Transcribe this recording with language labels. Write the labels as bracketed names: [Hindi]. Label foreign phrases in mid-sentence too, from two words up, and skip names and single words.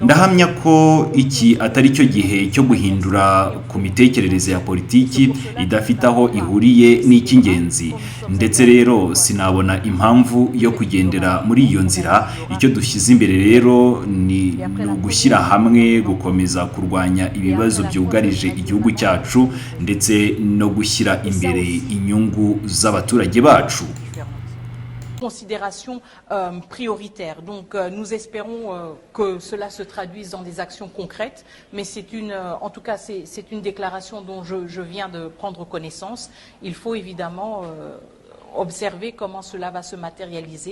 [Kinyarwanda] ndahamya ko iki atari cyo gihe cyo guhindura ku mitekerereze ya politiki idafite aho ihuriye n'icy'ingenzi, ndetse rero sinabona impamvu yo kugendera muri iyo nzira. Icyo dushyize imbere rero ni ugushyira hamwe, gukomeza kurwanya ibibazo byugarije igihugu cyacu ndetse no gushyira imbere inyungu z'abaturage bacu. [French] Considération prioritaire. Donc nous espérons que cela se traduise dans des actions concrètes, mais en tout cas c'est une déclaration dont je viens de prendre connaissance. Il faut évidemment observer comment cela va se matérialiser.